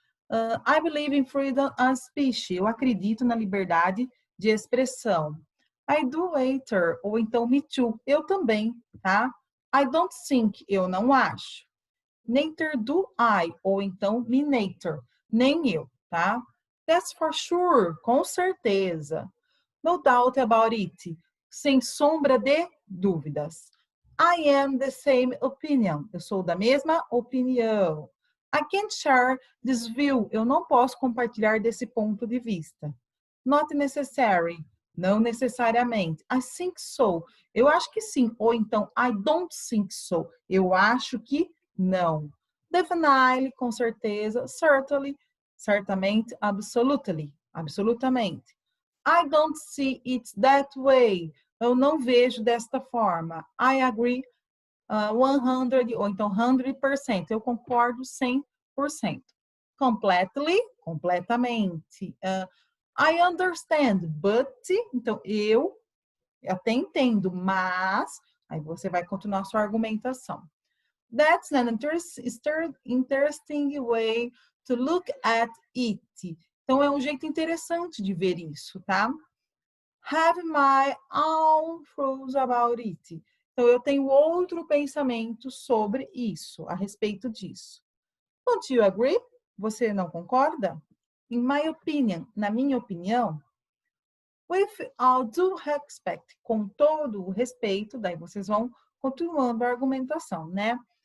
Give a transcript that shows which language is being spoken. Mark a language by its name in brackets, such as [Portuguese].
[English] I believe in freedom of speech, [Portuguese] eu acredito na liberdade de expressão. [English] I do later, [Portuguese] ou então [English] me too, [Portuguese] eu também, tá? [English] I don't think, [Portuguese] eu não acho. [English] Neither do I, [Portuguese] ou então [English] me neither, [Portuguese] nem eu, tá? [English] That's for sure, [Portuguese] com certeza. [English] No doubt about it, [Portuguese] sem sombra de dúvidas. [English] I am the same opinion, [Portuguese] eu sou da mesma opinião. [English] I can't share this view, [Portuguese] eu não posso compartilhar desse ponto de vista. [English] Not necessary, [Portuguese] não necessariamente. [English] I think so, [Portuguese] eu acho que sim. Ou então, [English] I don't think so, [Portuguese] eu acho que não. [English] Definitely, [Portuguese] com certeza. [English] Certainly, [Portuguese] certamente. [English] Absolutely, [Portuguese] absolutamente. [English] I don't see it that way. [Portuguese] Eu não vejo desta forma. [English] I agree 100, [Portuguese] ou então 100%. Eu concordo 100%. [English] Completely, [Portuguese] completamente. [English] I understand, but, [Portuguese] então eu até entendo, mas, aí você vai continuar a sua argumentação. [English] That's an interesting way to look at it. [Portuguese] Então, é um jeito interessante de ver isso, tá? [English] Have my own thoughts about it. [Portuguese] Então, eu tenho outro pensamento sobre isso, a respeito disso. [English] Don't you agree? [Portuguese] Você não concorda? [English] In my opinion, [Portuguese] na minha opinião, [English] with all due respect, [Portuguese] com todo o respeito, daí vocês vão continuando a argumentação, né?